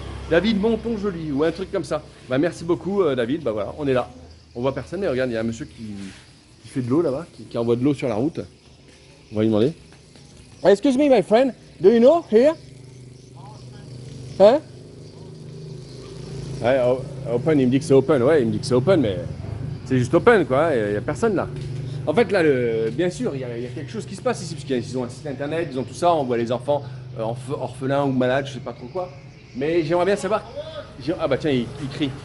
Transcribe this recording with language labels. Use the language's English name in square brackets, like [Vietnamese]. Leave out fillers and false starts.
[French] David Monton Joli, ou un truc comme ça. Bah merci beaucoup David, bah voilà, on est là. On voit personne, mais regarde, il y a un monsieur qui fait de l'eau là-bas, qui envoie de l'eau sur la route. On va lui demander. [English] Excuse me my friend, do you know here? Hein? [French] Ouais, open, il me dit que c'est open, ouais, il me dit que c'est open, mais c'est juste open quoi, il n'y a personne là. En fait là, bien sûr, il y a quelque chose qui se passe ici, parce qu'ils ont un site internet, ils ont tout ça, on voit les enfants orphelins ou malades, je sais pas trop quoi. Mais j'aimerais bien savoir. Ah bah tiens, il crie.